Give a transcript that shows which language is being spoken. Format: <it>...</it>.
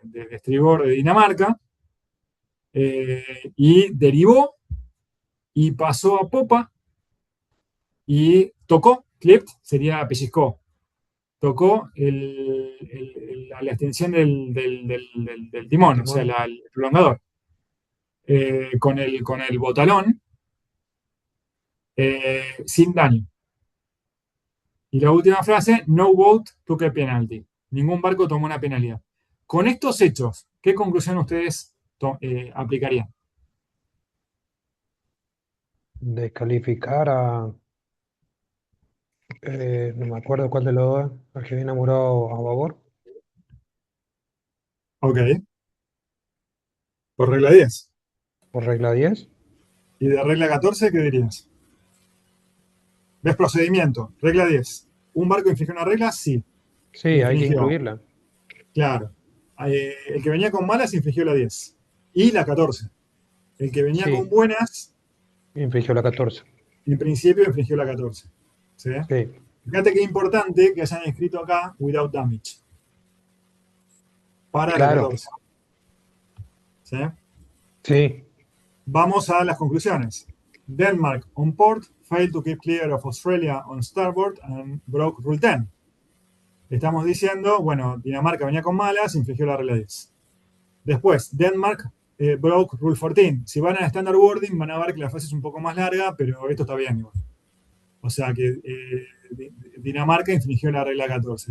<es>estribor de Dinamarca, y derivó y pasó a popa y tocó, clipped sería pellizcó, tocó la extensión del timón, o sea, el prolongador, con el botalón, sin daño. Y la última frase,</es> <en>no boat took a penalty.</en> <es>Ningún barco tomó una penalidad. Con estos hechos, ¿qué conclusión ustedes aplicarían? Descalificar a, no me acuerdo cuál de los dos, al que viene enamorado a babor. Ok. Por regla 10. Por regla 10. ¿Y de regla 14 qué dirías? ¿Ves procedimiento? Regla 10. ¿Un barco infringió una regla? Sí. Sí, hay que Infringió. incluirla. Claro. El que venía con malas infringió la 10. Y la 14. El que venía Sí. con buenas, Infringió la 14. en principio infringió la 14. ¿Sí? Sí. Fíjate qué importante que hayan escrito acá without damage. Para la Claro. 14. ¿Sí? Sí. Vamos a las conclusiones.</es> <en>Denmark on port failed to keep clear of Australia on starboard and broke rule 10.</en> <es>Estamos diciendo, bueno, Dinamarca venía con malas, infringió la regla 10. Después,</es> <en>Denmark broke rule 14.</en> <es>Si van al standard wording van a ver que la frase es un poco más larga, pero esto está bien igual. O sea que Dinamarca infringió la regla 14.</es>